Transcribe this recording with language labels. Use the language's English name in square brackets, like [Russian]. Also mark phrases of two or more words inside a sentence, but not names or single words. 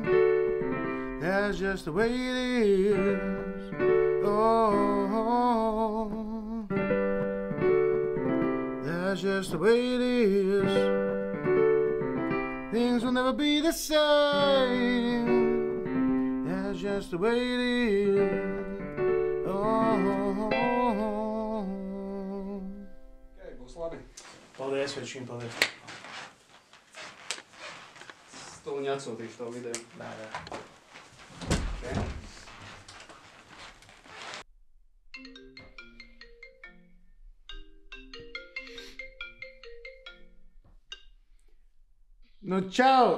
[English] That's just the way it is. Oh, that's just the way it is. Things will never be the same. That's just the way it is. Oh. [Latvian] Ok, būs labi. Paldies, večīm, paldies. Stūņi atsūtīšu to video. Nē. Ok. Čau!